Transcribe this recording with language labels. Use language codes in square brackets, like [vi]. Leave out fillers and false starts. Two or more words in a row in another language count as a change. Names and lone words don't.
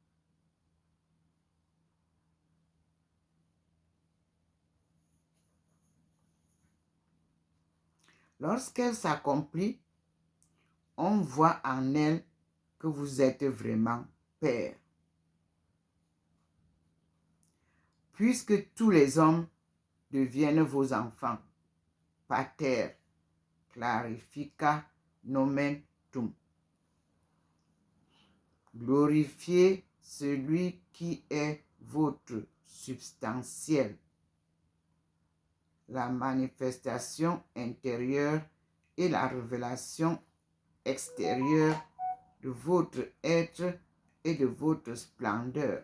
[fr] Lorsqu'elle s'accomplit, on voit en elle que vous êtes vraiment Père. Puisque tous les hommes deviennent vos enfants, [la] pater, clarifica nomen tum. [fr] Glorifiez celui qui est votre substantiel, la manifestation intérieure et la révélation extérieure de votre être et de votre splendeur.